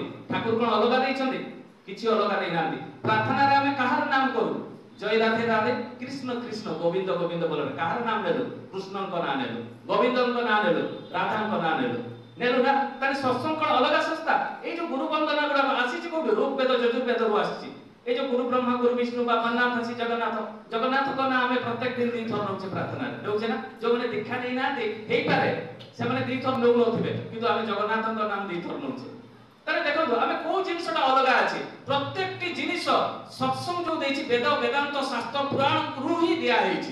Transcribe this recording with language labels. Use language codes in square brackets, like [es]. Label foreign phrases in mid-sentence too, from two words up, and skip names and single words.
[or] ଠାକୁର କଣ ଅଲଗା ଦେଇଛନ୍ତି? କିଛି ଅଲଗା ଦେଇନାହାନ୍ତି। ପ୍ରାର୍ଥନାରେ ଆମେ କାହାର ନାମ କରୁ? ଜୟ ରାଧେ ରାଧେ, କୃଷ୍ଣ କୃଷ୍ଣ, ଗୋବିନ୍ଦ ଗୋବିନ୍ଦ ବୋଲରେ କାହାର ନାମ ନେଲୁ? କୃଷ୍ଣଙ୍କ ନାଁ ନେଲୁ, ଗୋବିନ୍ଦଙ୍କ ନାଁ ନେଲୁ, ରାଧାଙ୍କ ନାଁ ନେଲୁ ନା? ତାହେଲେ ସତ୍ସଙ୍ଗ କଣ ଅଲଗା ସଂସ୍ଥା? ଏଇ ଯୋଉ ଗୁରୁ ବନ୍ଦନା ଗୁଡାକ ଆସିଛି କୋଉଠି? ଋଗ୍ବେଦ ଯଜୁର୍ବେଦରୁ ଆସିଛି। ଏଇ ଯେ ଗୁରୁ ବ୍ରହ୍ମା ଗୁରୁ ବିଷ୍ଣୁ ବା ମନ୍ନାଥ ଅଛି জগন্নাথଙ୍କ ନାଁ ଆମେ ପ୍ରତ୍ୟେକ ଦିନ ଦୁଇଥର ନଉଛେ ପ୍ରାର୍ଥନାରେ, ନଉଛେ ନା? ଯୋଉମାନେ ଦୀକ୍ଷା ଦେଇନାହାନ୍ତି ହେଇପାରେ ସେମାନେ ଦୁଇଥର ନଉନଥିବେ, କିନ୍ତୁ ଆମେ ଜଗନ୍ନାଥଙ୍କ ନାମ ଦୁଇଥର ନଉଛେ। ତାହେଲେ ଦେଖନ୍ତୁ ଆମେ କୋଉ ଜିନିଷଟା ଅଲଗା ଅଛି? ପ୍ରତ୍ୟେକଟି ଜିନିଷ ସତ୍ସଙ୍ଗ ଯୋଉ ଦେଇଛି ବେଦ ବେଦାନ୍ତ ଶାସ୍ତ୍ର ପୁରାଣରୁ ହିଁ ଦିଆ ହେଇଛି।